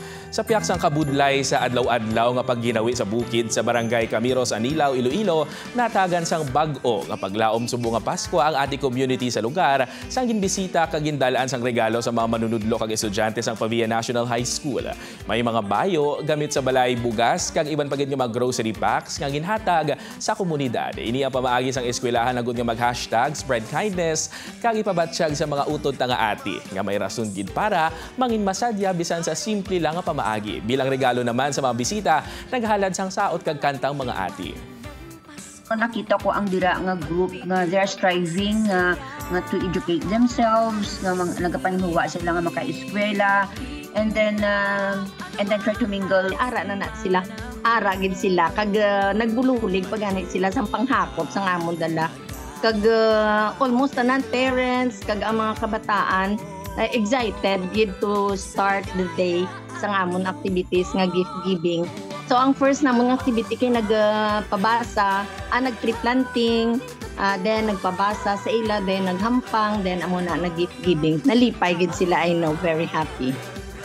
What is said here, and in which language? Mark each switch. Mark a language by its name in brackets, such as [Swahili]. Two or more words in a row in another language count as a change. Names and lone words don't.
[Hiligaynon] Sa piyaksang kabudlay sa adlaw-adlaw nga pagginawi sa bukid sa barangay Camiros, Anilao, Iloilo, natagan sang bag-o nga paglaom subo nga Pasko ang ati community sa lugar sang ginbisita kag gindalaan sang regalo sa mga manunudlo kag estudyante sang Pavia National High School. May mga bayo gamit sa balay bugas kag iban pagid nga mga grocery packs nga ginhatag sa komunidad. Ini ang pamaagi sang eskwelahan agud nga mag-hashtag [English] spread kindness [Hiligaynon] kag ipabatsyag sa mga utod nga ati nga may rason gid para mangin masadya bisan sa simple lang nga pamaagi. Bilang regalo naman sa mga bisita, naghalad sang saot kag kantang mga ati. Nakita ko ang dira nga group nga [English] they're striving [Hiligaynon] nga [English] to educate themselves, [Hiligaynon] nga nagapanhuwa sila nga maka-eskwela, [English] and then try to mingle. [Hiligaynon] Ara na sila. Ara gid sila kag nagbululig pagani sila sang panghakot sang amon dala. Kag almost tanan parents kag ang mga kabataan excited gid [English] to start the day [Hiligaynon] sang amon activities nga [English] gift giving. [Hiligaynon] So ang first namon nga activity kay nagpabasa, nag-tree planting, then nagpabasa sa ila, then naghampang, then amo na nag [English] gift giving. [Hiligaynon] Nalipay gid sila, [English] I know, very happy.